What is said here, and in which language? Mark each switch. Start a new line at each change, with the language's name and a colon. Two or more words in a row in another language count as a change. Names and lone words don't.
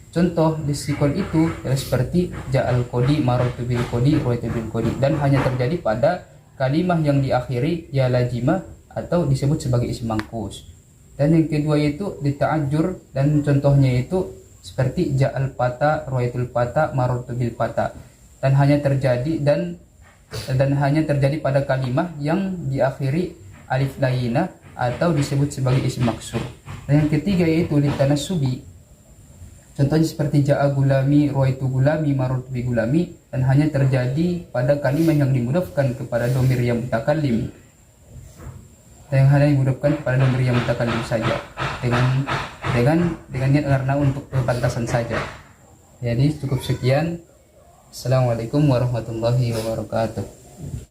Indonesian: Contoh lisikol itu adalah seperti
Arabic: ja'al kodi, marotu bil kodi, ruwaitu bil kodi,
Indonesian: dan hanya terjadi pada kalimah yang diakhiri
Arabic: ya lajimah
Indonesian: atau disebut sebagai
Arabic: isim mangkus.
Indonesian: Dan yang kedua yaitu lita'ajur, dan contohnya itu seperti
Arabic: ja'al pata, ruwaitul pata, marotu bil pata,
Indonesian: dan hanya terjadi pada kalimah yang diakhiri
Arabic: alif layina
Indonesian: atau disebut sebagai
Arabic: isim maksur.
Indonesian: Dan yang ketiga yaitu litanasubi. Contohnya seperti
Arabic: ja'a gulami, ruwaitu gulami, marartu bi gulami,
Indonesian: dan hanya terjadi pada kalimah yang dimudofkan kepada domir yang mutakallim. Dan yang hanya dimudofkan kepada domir yang mutakallim saja dengan niat karena untuk kepantasan saja. Jadi cukup sekian.
Arabic: Assalamualaikum warahmatullahi wabarakatuh.